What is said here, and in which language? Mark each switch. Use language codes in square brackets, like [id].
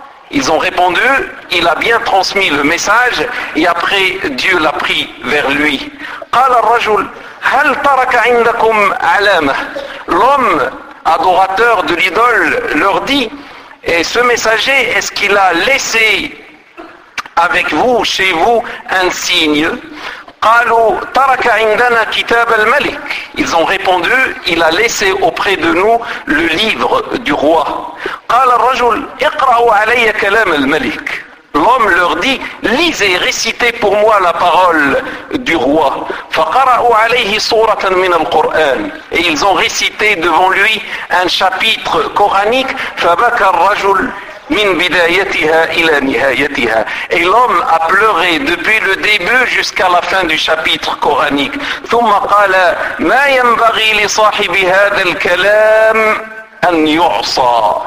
[fr] Ils ont répondu, il a bien transmis le message, et après Dieu l'a pris vers lui. [ar] قَالَ الرَّجُلُ هَلْ تَرَكَ عِنْدَكُمْ عَلَامَةَ. [fr] L'homme, adorateur de l'idole, leur dit, et ce messager, est-ce qu'il a laissé avec vous, chez vous, un signe? [ar] قالوا ترك عندنا كتاب الملك. [fr] Ils ont répondu, il a laissé auprès de nous le livre du roi. [ar] قال الرجل اقرأوا علي كلام الملك. [fr] L'homme leur dit, lisez, récitez pour moi la parole du roi. [ar] فقرأوا عليه سورة من القرآن. [fr] Et ils ont récité devant lui un chapitre coranique. [ar] فبكى الرجل min bidayatiha ila nihayatiha. [fr] Et l'homme a pleuré depuis le début jusqu'à la fin du chapitre coranique. [ar] Thumma qala ma yanbaghi li sahibi hadha al-kalam an yu'sa.